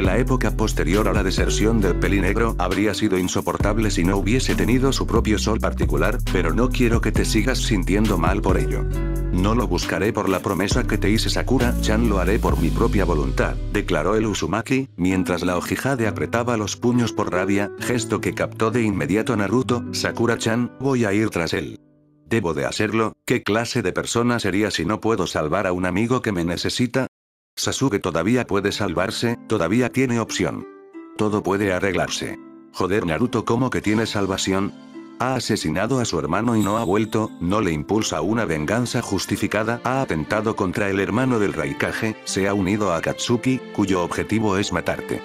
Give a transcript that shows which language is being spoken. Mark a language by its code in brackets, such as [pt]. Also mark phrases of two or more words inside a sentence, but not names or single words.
[es] La época posterior a la deserción del pelinegro habría sido insoportable si no hubiese tenido su propio sol particular, pero no quiero que te sigas sintiendo mal por ello. No lo buscaré por la promesa que te hice, Sakura-chan, lo haré por mi propia voluntad, declaró el Uzumaki, mientras la Ojihade apretaba los puños por rabia, gesto que captó de inmediato Naruto. Sakura-chan, voy a ir tras él. ¿Debo de hacerlo? ¿Qué clase de persona sería si no puedo salvar a un amigo que me necesita? Sasuke todavía puede salvarse, todavía tiene opción. Todo puede arreglarse. Joder, Naruto, ¿cómo que tiene salvación? Ha asesinado a su hermano y no ha vuelto, no le impulsa una venganza justificada, ha atentado contra el hermano del Raikage, se ha unido a Akatsuki, cuyo objetivo es matarte.